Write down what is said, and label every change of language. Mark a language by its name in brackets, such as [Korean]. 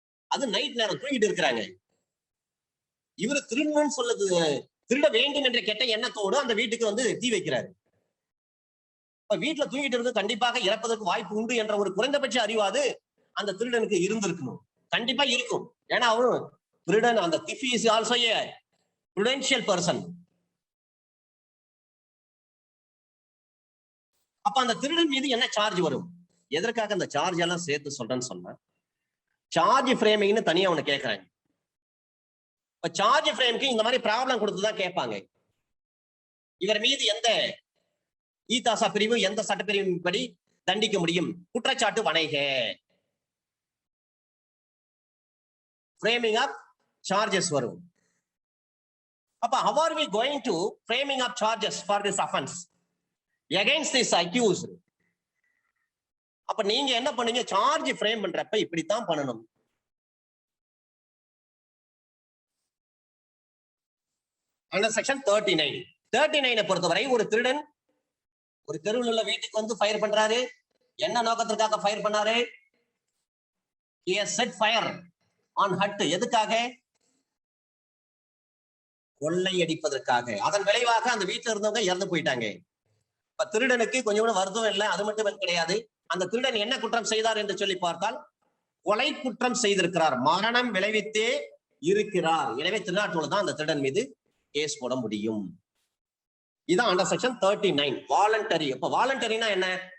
[Tamil] அது நைட் நேரம் தூங்கிட்டு இருக்கிறாங்க. இவரு திருடணும்னு சொல்லுது, திருட வேண்டும் என்ற கெட்ட எண்ணத்தோடு அந்த வீட்டுக்கு வந்து தீ வைக்கிறாரு. வீட்டுல தூங்கிட்டு இருந்து கண்டிப்பாக இறப்பதற்கு வாய்ப்பு உண்டு என்ற ஒரு குறைந்தபட்ச அறிவாது அந்த திருடனுக்கு இருந்திருக்கணும், கண்டிப்பா இருக்கும். ஏன்னா அவரும் திருடன், அந்த [English] thief is also a prudential person. [Tamil] அப்ப அந்த திருடன் மீது என்ன சார்ஜ் வரும், எதற்காக அந்த சார்ஜ் எல்லாம் சேர்த்து சொல்றேன்னு சொன்னா, சார்ஜ் ஃப்ரேமிங்னு தனியா ஒண்ணு கேட்கறாங்க. இப்ப சார்ஜ் ஃப்ரேம்க்கு இந்த மாதிரி ப்ராப்ளம் கொடுத்துதான் கேட்பாங்க. இவர் மீது எந்த ஈதாசா பிரிவு, எந்த சட்டப்பிரிவின் படி தண்டிக்க முடியும், குற்றச்சாட்டு வணைக, [English] framing up charges [Tamil] வரும். [English] அப்ப how are we going to framing up charges for this offense against this accused? [Tamil] அப்ப நீங்க என்ன பண்ணீங்க, சார்ஜ் ஃப்ரேம் பண்றப்ப இப்படித்தான் பண்ணணும். அண்டர் செக்ஷன் 39 பொறுத்தவரை ஒரு திருடன் ஒரு தெருவில் உள்ள வீட்டுக்கு வந்து ஃபயர் பண்றாரு. என்ன நோக்கத்திற்காக ஃபயர் பண்ணாரு, [English] he has set fire on hut. [Tamil] எதுக்காக, கொள்ளையடிப்பதற்காக. அதன் விளைவாக அந்த வீட்டுல இருந்தவங்க இறந்து போயிட்டாங்க. இப்ப திருடனுக்கு கொஞ்சம் கூட வருத்தம் இல்லை, அது மட்டும் கிடையாது. அந்த திருடன் என்ன குற்றம் செய்தார் என்று சொல்லி பார்த்தால் கொலை குற்றம் செய்திருக்கிறார், மரணம் விளைவித்தே இருக்கிறார். எனவே திருநாட்டோடு தான் அந்த திருடன் மீது கேஸ் போட முடியும். இதான் அண்டர் செக்ஷன் 39 வாலண்டரி. அப்ப வாலண்டரினா என்ன?